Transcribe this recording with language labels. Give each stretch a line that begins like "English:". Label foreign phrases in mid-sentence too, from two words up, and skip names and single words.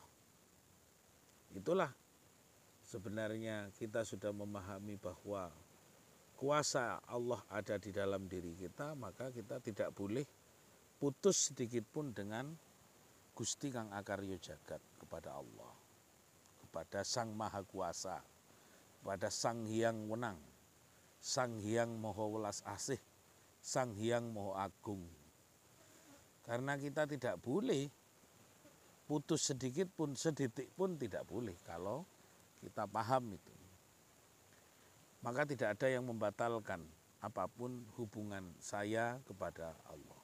Indonesian: Itulah sebenarnya kita sudah memahami bahwa kuasa Allah ada di dalam diri kita, maka kita tidak boleh putus sedikit pun dengan Gusti Kang Akarya Jagat, kepada Allah, kepada Sang Maha Kuasa, kepada Sang Hyang Wenang, Sang Hyang Maha Welas Asih, Sang Hyang Maha Agung. Karena kita tidak boleh putus sedikit pun, sedetik pun tidak boleh kalau kita paham itu. Maka tidak ada yang membatalkan apapun hubungan saya kepada Allah.